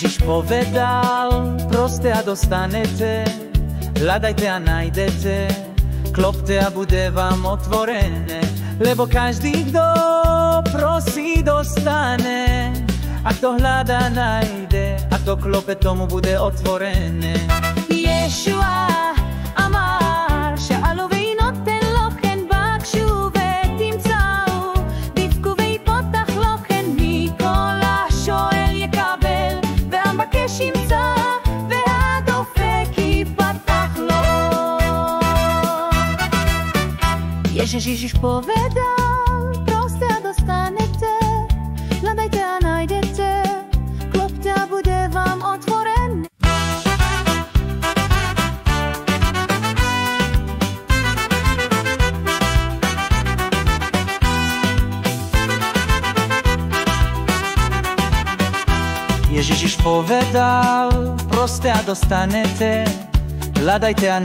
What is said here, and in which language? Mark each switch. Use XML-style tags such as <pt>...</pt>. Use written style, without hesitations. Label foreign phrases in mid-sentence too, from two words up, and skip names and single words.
<sk>povedal, proste a dostanete, hľadajte a nájdete, klopte a bude vám otvorené, lebo každý, kto prosí, dostane, a kto hľadá, nájde, a kto klope, tomu bude otvorené.</sk> <he>ישוע אמר שאלו וינותן לכם, בקשו ותמצאו, דפקו ויפתח לכם, מכל השואל יקבל, והמבקש ימצא, והדופק ייפתח לו.</he> <sk>Ježiš povedal, proste a dostanete, hľadajte a nájdete, klopte a bude vám otvorené. Ježiš povedal, proste a dostanete, hľadajte a</sk>